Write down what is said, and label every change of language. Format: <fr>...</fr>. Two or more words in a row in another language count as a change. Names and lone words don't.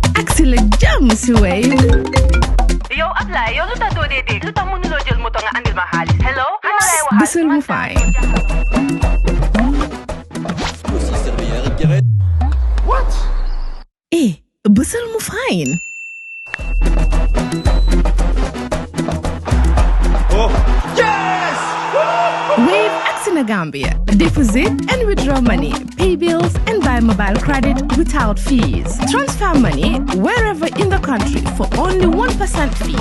<wo>agsi la jàmm si Wave. yow Ablaye yow lu tax doo dee dégg lu tax mënuloo jël moto nga andil ma xaalis</wo> <en>hello</en> <wo>xanaa lay waxaat Bësal mu fay.</wo> <en>What?</en> <wo>Bësal mu fine.</wo> <en>Oh, yes! Wave acts in Gambia. Deposit and withdraw money, pay bills and buy mobile credit without fees. Transfer money wherever in the country for only 1% fee.</en>